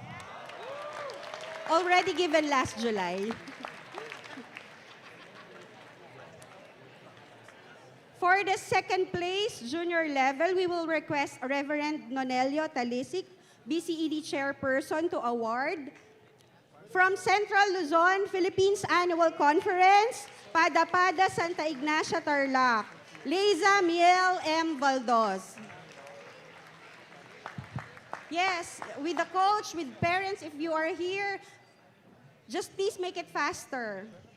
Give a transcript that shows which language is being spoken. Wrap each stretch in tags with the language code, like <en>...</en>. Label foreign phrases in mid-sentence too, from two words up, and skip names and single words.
<en>Already given last July. For the second place, junior level, we will request Reverend Nonelio Talisic, BCED Chairperson, to award from Central Luzon, Philippines Annual Conference, Pada-Pada, Santa Ignacia, Tarlac, Leiza Miel M. Valdos. Yes, with the coach, with parents, if you are here, just please make it faster.</en>